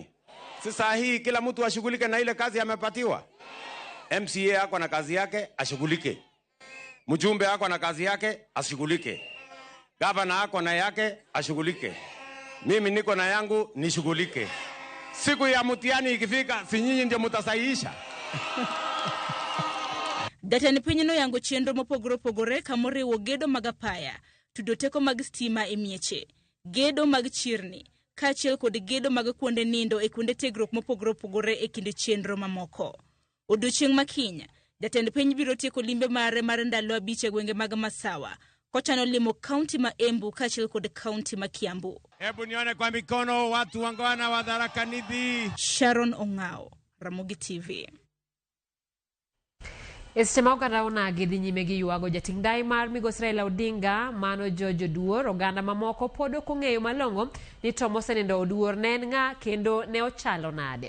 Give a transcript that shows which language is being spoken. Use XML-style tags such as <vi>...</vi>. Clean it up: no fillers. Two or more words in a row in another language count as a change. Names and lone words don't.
<sw>Sasa hii kila mtu ashughulike na ile kazi amepatiwa. MCA ako na kazi yake, ashughulike. Mjumbe ako na kazi yake, ashughulike. Gavana ako na yake, ashughulike. Mimi niko na yangu, nishughulike. Siku ya mtihani ikifika, si nyinyi ndio mtasahihisha.</sw> <luo>Jatend piny no yango chenro mopogore kamoriwo gedo mag apaya, tudoteko mag stima e mieche, gedo mag chirni, kaachiel kod gedo mag kuonde nindo e kuonde tiegruok mopogore opogore e kinde chenro mamoko. Odiochieng' makiny, jatend piny biro tieko limbe mare mar ndalo 5 e gwenge mag Masawa, kochano limo kaunti ma Embu kaachiel kod kaunti ma Kiambu.</luo> <sw>Hebu nione kwa mikono watu wangwana wa Tharaka Nithi. Sharon Ong'ao, Ramogi TV.</sw> <luo>Esema oganda onagi dhi nyime gi yuago jating dai mar Migosi Raila Odinga mano George Oduor. Oganda mamoko pod ok ong'eyo malong'o ni to mosenindo Oduor ne en ng'a kendo ne ochalo nade.</luo>